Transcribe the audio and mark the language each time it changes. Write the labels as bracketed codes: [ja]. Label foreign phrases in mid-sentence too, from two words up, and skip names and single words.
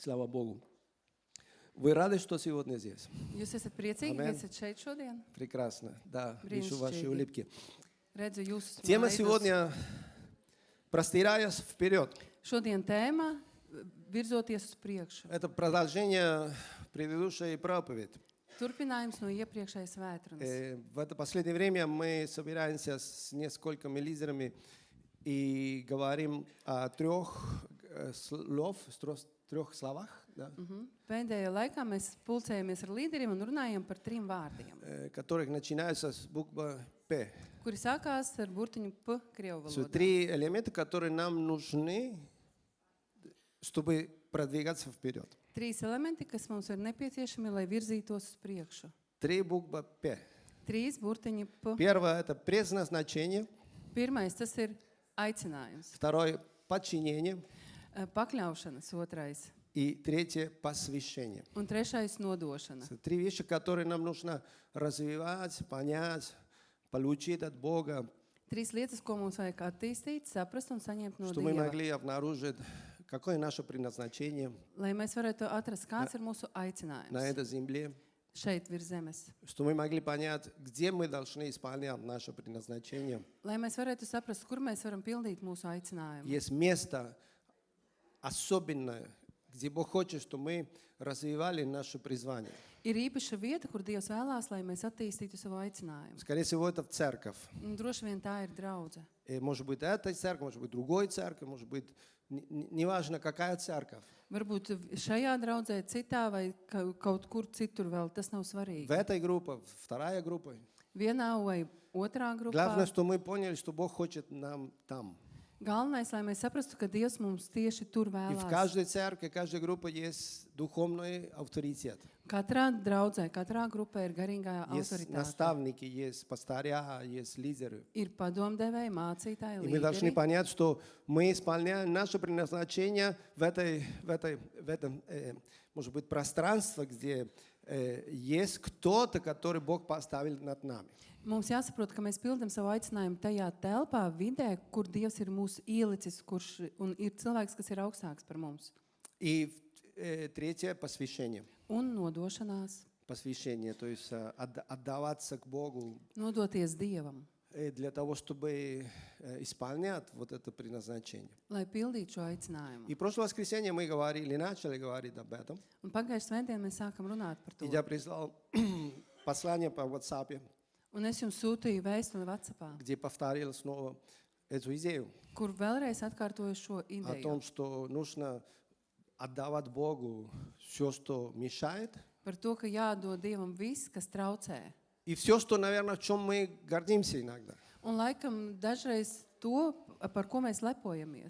[ru] Слава Богу. Вы рады, что сегодня здесь? [lv] Jūs esat priecīgi, ka Amen. esat šeit šodien? [ru] Прекрасно. Да, вижу ваши [lv] Brīnišķīgi. [ru] улыбки. [lv] Redzu jūsu [ru] Тема [lv] smaidus. [ru] сегодня «Простираясь вперед». [lv] Šodien tēma virzoties uz priekšu. [ru] Это продолжение предыдущей проповеди. [lv] Turpinājums no iepriekšējas vētrunas. [ru] В это последнее время мы собираемся с несколькими лидерами и говорим о трех словах, да, [lv] Pēdējā laikā mēs pulcējamies ar līderiem un runājam par 3 vārdiem, [ru] которых начинаются с буквы «П». [lv] kuri sākās ar burtiņu P krievu valodā. [ru] 3 элемента, которые нам нужны, чтобы продвигаться вперед. [lv] 3 elementi, kas mums ir nepieciešami, lai virzītos uz priekšu. [ru] 3 буквы «П». [lv] 3 burtiņi P. [ru] Первое – это предназначение. [lv] Pirmais, tas ir aicinājums. [ru] Второе – подчинение. [lv] Pakļaušanas otrais. [ru] И третье – посвящение. [lv] Un trešais nodošana. [ru] 3 вещи, которые нам нужно развивать, понять, получить от Бога, [lv] 3 lietas, ko mums vajag attīstīt, saprast un saņemt no [ru] чтобы мы [lv] Dieva. [ru] могли обнаружить, какое наше предназначение [lv] Lai mēs varētu atrast, kāds ir mūsu [ru] на [lv] aicinājums [ru] этой земле, [lv] šeit virs zemes. [ru] чтобы мы могли понять, где мы должны исполнять наше предназначение. [lv] Lai mēs varētu saprast, kur mēs varam pildīt mūsu aicinājumu. [ru] Есть место особенное, где Бог хочет, чтобы мы развивали наше призвание. [lv] Ir īpaša vieta, kur Dievs vēlās, lai mēs attīstītu savu aicinājumu. [ru] Скорее всего, это церковь. [lv] Un droši vien tā ir draudze. [ru] Может быть, эта церковь, может быть, другой церковь, может быть, неважно, какая церковь. [lv] Varbūt šajā draudzē citā vai kaut kur citur vēl, tas nav svarīgi. [ru] В этой группе, вторая группа. [lv] Vienā vai otrā grupā. [ru] Главное, что мы поняли, что Бог хочет нам там. [lv] Galvenais, lai mēs saprastu, ka Dievs mums tieši tur [ru] И в [lv] vēlās. [ru] каждой церкви, каждой группе есть духовный авторитет. [lv] Katrā draudzē, katrā grupē ir garīgā [ru] Есть [lv] autoritāte. [ru] наставники, есть пастыря, есть лидеры. [lv] Ir padomdevēji, mācītāji, [ru] И мы должны [lv] līderi. [ru] понять, что мы исполняем наше предназначение в этом, может быть, пространстве, где есть кто-то, который Бог поставил над нами. [lv] Mums jāsaprot, ka mēs pildam savu aicinājumu tajā telpā, vidē, kur Dievs ir mūs ielicis, un ir cilvēks, kas ir augstāks par mums. [ru] И третье – посвящение. [lv] Un nodošanās, [ru] Посвящение, то есть отдаваться к Богу [lv] nodoties Dievam, [ru] для того, чтобы исполнять вот это предназначение. [lv] lai pildītu šo aicinājumu. [ru] И прошлое воскресенье мы начали говорить об этом. [lv] Un pagājušajā svētdienā mēs sākam runāt par to. [ru] И я прислал послание по WhatsApp, [lv] Un es jums sūtīju vēstuli WhatsAppā, [ru] где повторил снова эту идею [lv] kur vēlreiz atkārtoju šo [ru] о [lv] ideju. [ru] том, что нужно отдавать Богу все, что мешает, [lv] Par to, ka jādod Dievam viss, kas traucē. [ru] и все, что, наверное, в чем мы гордимся иногда. [lv] Un laikam dažreiz to, par ko mēs lepojamies.